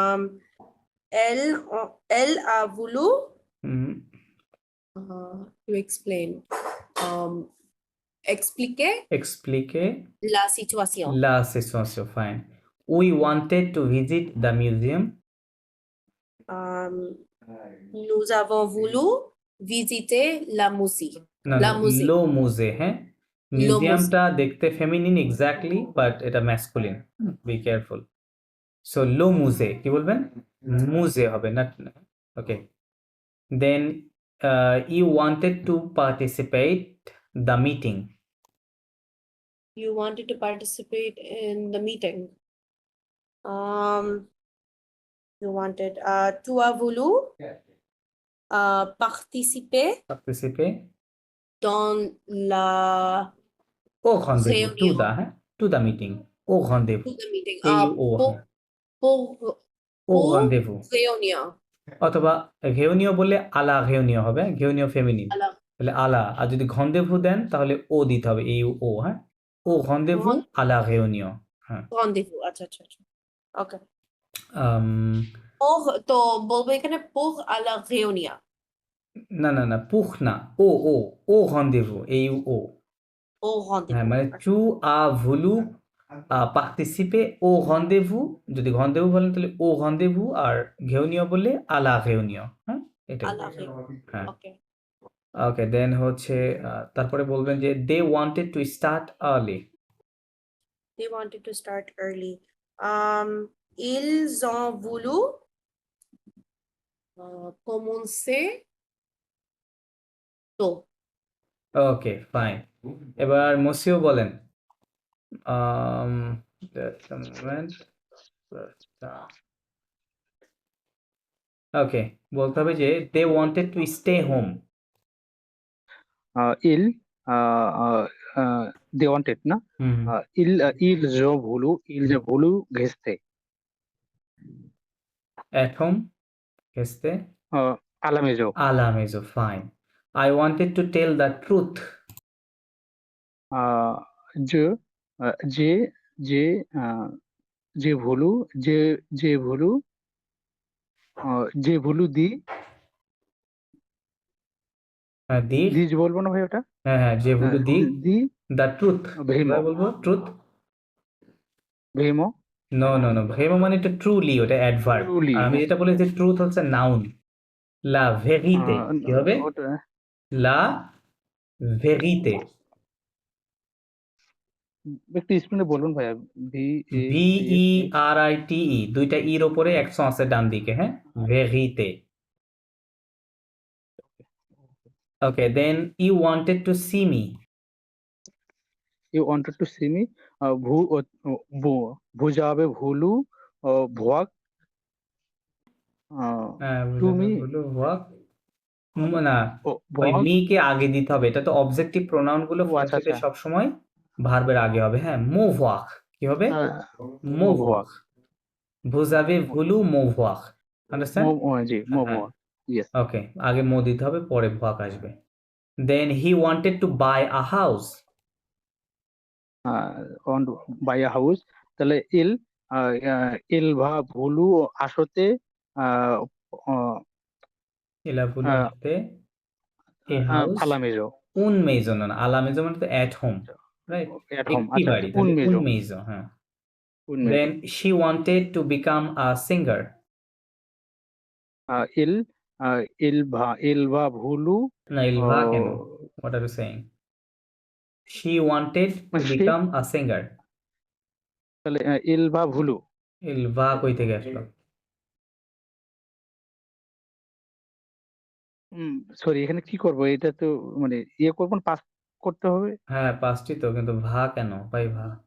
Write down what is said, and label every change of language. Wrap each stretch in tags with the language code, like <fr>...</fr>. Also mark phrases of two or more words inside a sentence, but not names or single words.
<fr>Elle a voulu Mhm.</fr> <en>to explain.</en> <fr>Expliquer expliquer la situation. la situation</fr> <en>fine we wanted to visit the museum</en> <fr>Nous avons voulu visiter la musée.</fr> <bn>না</bn> <fr>La musée. le musée হ্যাঁ Lo</fr> <bn>মিউজিয়ামটা দেখতে</bn> <en>feminine exactly but এটা masculine be careful so</en> <fr>le musée</fr> <bn>কি বলবেন মুজে হবে না</bn> <en>okay then you wanted to participate the meeting You wanted to participate in the meeting. You wanted</en> <fr>tu as voulu participer পার্টিসিপে dans la Au rendez-vous, to réunion,</fr> <en>the, হ্যাঁ, to the meeting. Au to</en> <fr>rendez-vous.</fr> <en>the meeting.</en> <fr>AUO, হ্যাঁ, Pour au pour rendez-vous. réunion.</fr> <bn>অথবা ঘেউনিও বললে</bn> <fr>à la réunion</fr> <bn>হবে, ঘেউনিও ফেমিনিন।</bn> <fr>Alors,</fr> <bn>তাহলে আলা, আর যদি ঘন্দেভু দেন তাহলে ও দিতে হবে, AUO, হ্যাঁ।</bn> <fr>au rendez-vous à la réunion, হ্যাঁ। rendez-vous.</fr> <bn>আচ্ছা আচ্ছা আচ্ছা। ওকে। আম, Pour তো বলবো এখানে</bn> <fr>pour à la réunion.</fr> <bn>না, পুখ না,</bn> <fr>au rendez-vous,</fr> <bn>AUO।</bn> <fr>Au</fr> <bn>হ্যাঁ,</bn> <fr>rendez-vous.</fr> <bn>মানে</bn> <fr>tu as voulu participer au rendez-vous,</fr> <bn>যদি rendez-vous বলেন তাহলে</bn> <fr>au rendez-vous,</fr> <bn>আর ঘেউনিও বললে</bn> <fr>à la réunion,</fr> <bn>হ্যাঁ, এটাই।</bn> <fr>À la réunion.</fr> <bn>হ্যাঁ,</bn> <en>Okay.</en> <bn>ওকে, দেন হচ্ছে তারপরে বলবেন যে</bn> <en>they wanted to start early. They wanted to start early.</en> <fr>Ils ont voulu commencer tôt.</fr> <bn>ওকে, ফাইন। এবার মসিও বলেন।</bn> <en>Just a moment.</en> <bn>ওকে, বলতে হবে যে</bn> <en>they wanted to stay home. Il they wanted না হুম,</en> <fr>ils ont voulu rester</fr> <en>at home, este,</en> <fr>à la maison. à la maison,</fr> <en>fine. I wanted to tell the truth.</en> <fr>je j'ai j'ai j'ai voulu j'ai voulu j'ai voulu দি,</fr> <bn>দিজ বলবো না ভাই ওটা হ্যাঁ, যে</bn> <fr>voulu dire দি</fr> <en>the truth,</en> <fr>ভেমো</fr> <bn>কিভাবে বলবো ট্রুথ?</bn> <fr>ভেমো</fr> <bn>নো, ভেমো মানে এটা ট্রুলি, ওটা অ্যাডভার্ব।</bn> <en>ট্রুলি</en> <bn>আর আমি যেটা বলেছি ট্রুথ হচ্ছে নাউন।</bn> <fr>la vérité</fr> <bn>কি হবে? ওটা</bn> <fr>la vérité,</fr> <bn>একটু স্পেনে বলুন ভাইয়া VERITE, দুইটা ইর ওপরে অ্যাকশন আছে ডান দিকে, হ্যাঁ, ভেরিতে।</bn> <en>okay, then you wanted to see me. you wanted to see me</en> <fr>vous avez voulu voir</fr> <en>to me</en> <fr>voulu voir,</fr> <bn>না, ওই</bn> <fr>ভুয়াক</fr> <bn>মি কে আগে দিতে হবে। এটা তো অবজেক্টিভ প্রোনাউন গুলো ও আচ্ছা ফ্রান্সিতে আচ্ছা সবসময় ভার্বের আগে হবে, হ্যাঁ। মোভওয়াক কি হবে?</bn> <fr>মোভওয়াক। Vous avez voulu me voir.</fr> <en>Understand?</en> <bn>জি হ্যাঁ,</bn> <en>ইয়েস</en> <bn>ওকে, আগে মো দিতে হবে, পরে ভোয়াক আসবে।</bn> <en>Then he wanted to buy a house. on buy a house তাহলে</en> <fr>il va voulu</fr> <en>আসতে আহ, আহ,</en> <fr>Il a voulu আহ,</fr> <en>acheter a house.</en> <fr>à la maison Un maison, না, à la maison</fr> <bn>মানে তো</bn> <en>at home, right? at home</en> <bn>একটি আচ্ছা বাড়ি,</bn> <fr>উন</fr> <bn>তাহলে un</bn> <fr>মেজো maison, হ্যাঁ। un maison</fr> <en>Then she wanted to become a singer.</en> <fr>il il va voulu</fr> <bn>না,</bn> <fr>il va কেন?</fr> <en>What are you saying? She wanted to</en> <bn>সে</bn> <en>become a singer.</en> <fr>তাহলে il va voulu Il va</fr> <bn>কই থেকে আসলো? সরি এখানে কি করবো এটা তো মানে ইয়ে করবো পাস করতে হবে হ্যাঁ, পাঁচটি তো, কিন্তু ভা কেন? ভাই ভা।</bn>